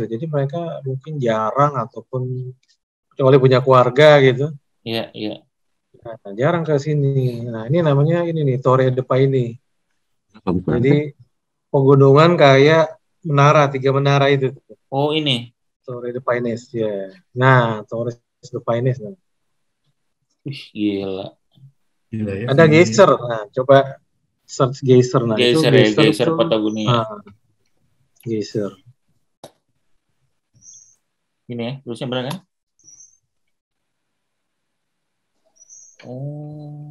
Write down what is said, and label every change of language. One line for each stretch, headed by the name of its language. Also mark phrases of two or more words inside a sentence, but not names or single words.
Indonesian: Jadi mereka mungkin jarang ataupun kecuali punya keluarga gitu. Iya, iya. Nah, jarang ke sini. Nah, ini namanya ini nih Torre de Paine. Jadi pegunungan kayak menara, 3 menara itu. Oh, ini. Torre de Paine ya. Nah, Torre de Paine. Nah. Gila. Gila ya. Ada geyser. Nah, coba search geyser. Nah, geyser, itu geyser Patagonia. Geyser. Ini ya, terusnya benar kan? Oh.